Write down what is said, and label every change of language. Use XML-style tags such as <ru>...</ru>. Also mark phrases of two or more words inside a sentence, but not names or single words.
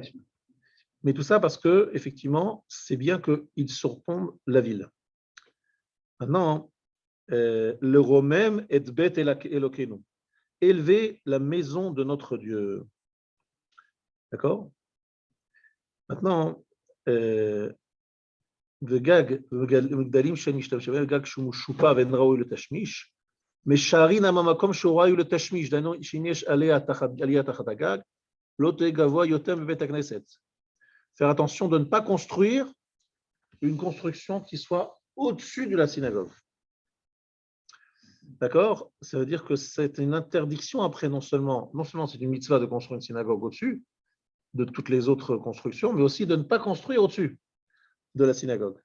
<fr>Mais tout ça parce que, effectivement, c'est bien qu'ils surplombent la ville. Maintenant, le</fr> <he>לרומם את בית אלוקינו,</he> <fr>élever la maison de notre Dieu. D'accord? Maintenant,</fr> <he>וגג, מגדלים שנשתמש בהם, גג שהוא משופע ואין ראוי לתשמיש, משערין המקום שהוא ראוי לתשמיש, דהיינו שאם יש עלייה תחת הגג, לא תהיה גבוה יותר מבית הכנסת.</he> <fr>Faire attention de ne pas construire une construction qui soit au-dessus de la synagogue. D'accord? Ça veut dire que c'est une interdiction après, non seulement c'est une mitzvah de construire une synagogue au-dessus de toutes les autres constructions, mais aussi de ne pas construire au-dessus de la synagogue.</fr>